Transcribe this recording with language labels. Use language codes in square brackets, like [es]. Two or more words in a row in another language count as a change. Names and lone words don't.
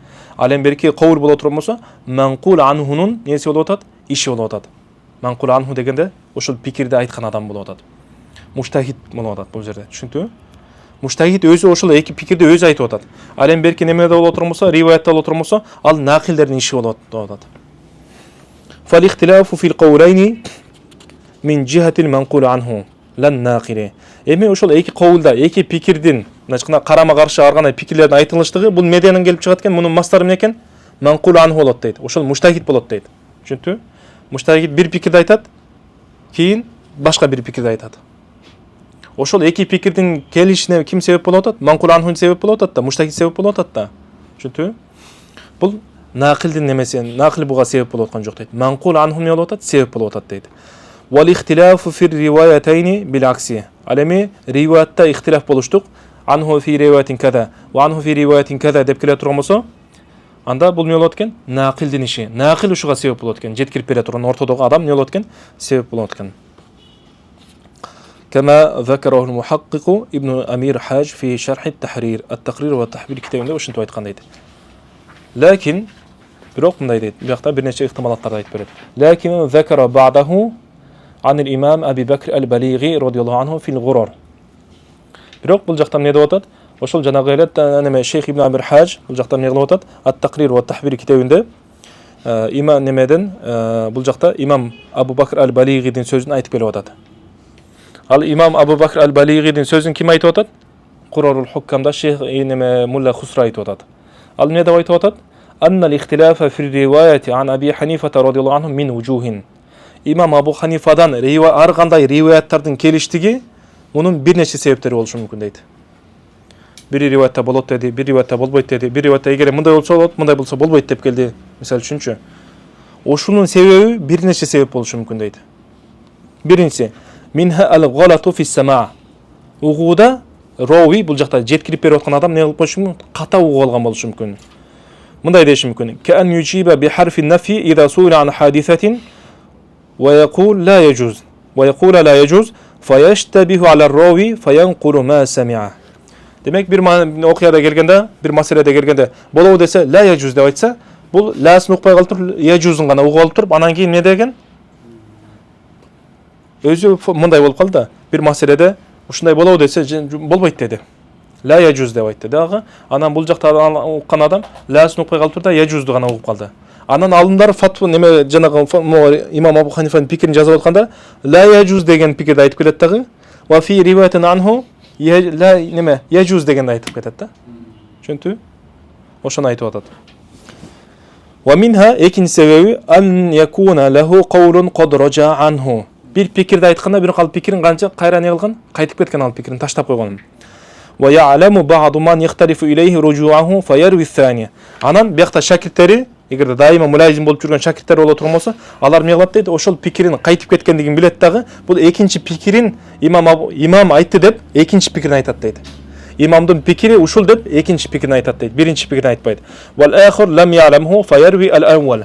[ky] Ал эми берки каул боло турган болсо, [ar] منقول عنه [ky] неси болуп атат? Иши болуп атат. [ar] منقول عنه [ky] дегенде ошол пикирди айткан адам болуп атат. Муштахид болуп атат бул жерде. Түшүндүңбү? Муштахид өзү ошол эки пикирди өзү айтып атат. Ал эми берки немеде боло турган болсо, риваятта боло турган болсо, ал нақилдердин иши болуп атат. [ar] فالاختلاف في القولين من جهة المنقول عنه لن ناقل. [ky] Эми ошол эки каулда, эки пикирдин, начкына карама каршы арган пикирлердин айтылыштыгы бул медианан келип чыгат экен, мунун мастары эмне экен? [ar] منقول عنه [ky] болот дейт. Ошол муштахид болот дейт. Түшүндүңбү? Муштахид бир пикирди айтат, кийин башка бир пикирди айтат. Ошол эки пикирдин келишине ким себеп болуп атат? [ar] منقول عنه [ky] себеп болуп атат да, муштахид себеп болуп атат да. Түшүндүңбү? Бул нақилдин немеси, нақил буга себеп болуп аткан жок дейт. [ar] منقول عنه [ky] эмне болуп атат? Себеп болуп атат дейт. [ar] والاختلاف في الروايتين بالعكس. [ky] Ал эми риваятта ихтилаф болуштук. [ar] عنه في رواية كذا وعنه في رواية كذا [ky] деп келе турган болсо, анда бул эмне болот экен? Нақилдин иши. Нақил ушуга себеп болот экен. Жеткирип бере турган ортодогу адам эмне болот экен? Себеп болот экен. [ar] كما ذكره المحقق ابن أمير حاج في شرح التحرير التقرير والتحبير كتابында [ky] ушинтип айткан дейт. Лакин бирок мындай дейт. Биякта бир нече ихтималаттарды айтып берет. [ar] Лакин ذكر بعده عن الإمام أبي بكر البليغي رضي الله عنه في الغرر. [ky] Бирок бул жакта эмне деп атат? Ошол жанагы эле неме Шейх ибн Амир Хаж бул жакта эмне кылып атат? Ат-Тaqrir ва Тахбир китабында имам немеден бул жакта имам Абу Бакр аль-Балигидин сөзүн айтып келип атат. Ал имам Абу Бакр аль-Балигидин сөзүн ким айтып атат? Qurarul Hukkamda Шейх неме Мулла Хусра айтып атат. Ал эмне деп айтып атат? [ar] أن الاختلاف في الرواية عن أبي حنيفة رضي الله عنه من وجوه. [ky] имам Абу Ханифадан ар кандай риваяттардын келиштиги мунун бир нече себептери болушу мүмкүн дейт. Бир риваятта болот деди, бир риваятта болбойт деди, бир риваятта эгер мындай болсо болот, мындай болсо болбойт деп келди. Мисалы үчүнчү. Ошунун себеби бир нече себеп болушу мүмкүн дейт. [ar] Биринчи, منها الغلط في السماع. [ky] Угууда рови бул жакта жеткирип берип аткан адам не кылып коюшу мүмкүн? Ката угуп алган болушу мүмкүн. Мындай деши мүмкүн. [ar] كان يجيب بحرف نفي إذا سئل عن حادثة ويقول لا يجوز. ويقول لا يجوز فيشتبه على الراوي فينقل ما سمع. [ky] Демек бир окуяда келгенде, бир маселеде келгенде болобу десе [ar] لا يجوز [ky] деп айтса, бул ласын укпай калып туруп, яжузун гана угуп алып туруп, анан кийин не деген? Өзү мындай болуп калды да. Бир маселеде ушундай болобу десе болбойт деди. [ar] لا يجوز [ky] деп айтты дагы. Анан бул жакта уккан адам ласын укпай калып турду да, яжузду гана угуп калды. Анан алымдар фатва неме жанагы имам Абу Ханифанын пикирин жазып атканда [ar] لا يجوز [ky] деген пикирди айтып келет дагы. [ar] وفي رواية عنه لا [ky] неме яжуз дегенди айтып кетет да. Түшүндү? Ошону айтып атат. [ar] ومنها [ky] экинчи себеби [ar] أن يكون له قول قد رجع عنه. [ky] Бир пикирди айтканда бир калып пикирин канча кайра не кылган? Кайтып кеткен ал пикирин таштап койгон. [ar] ويعلم بعض من يختلف إليه رجوعه فيروي الثاني. [ky] Анан биякта шакирттери, эгерде дайыма мулазим болуп жүргөн шакирттер боло турмаса, алар эмне кылат дейт? Ошол пикирин кайтып кеткендигин билет дагы, бул экинчи пикирин имам айтты деп экинчи пикирин айтат дейт. Имамдын пикири ушул деп экинчи пикирин айтат дейт. Биринчи пикирин айтпайт. [ar] والآخر لم يعلمه فيروي الأول.